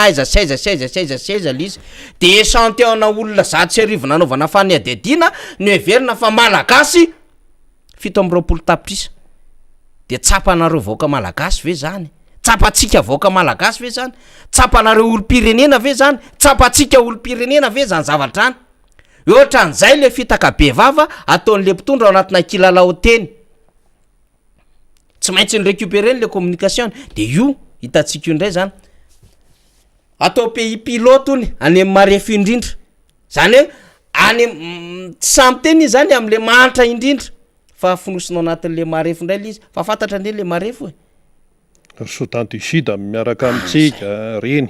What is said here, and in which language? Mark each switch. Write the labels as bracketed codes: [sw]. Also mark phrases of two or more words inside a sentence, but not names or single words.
[mg] aiza saiza le izy de échantillon na olona 100 nanaovana fanadiadina ny heverina fa malagasy 720 tapitrisa de tsapanareo vahoaka malagasy ve zany tsapatsika vahoaka malagasy ve zany tsapanareo olo-pirenena ve zany tsapatsika olo-pirenena ve zany zavatrany ohatran'izay le fitaka be vava ataon'le mpitondra ao anatina kilalao teny tsy maintsy ny [fr] récupérer le communication [mg] de io hitatsika io ndray zany atao [fr] pays pilote [mg] ony any amin'ny marefo indrindra zany hoe any tsy samby teny zany am'le mahantra indrindra fa finosinao anatin'le marefo ndray le izy fa fantatra ndray le marefo Soudan du Sud miaraka amitsika reny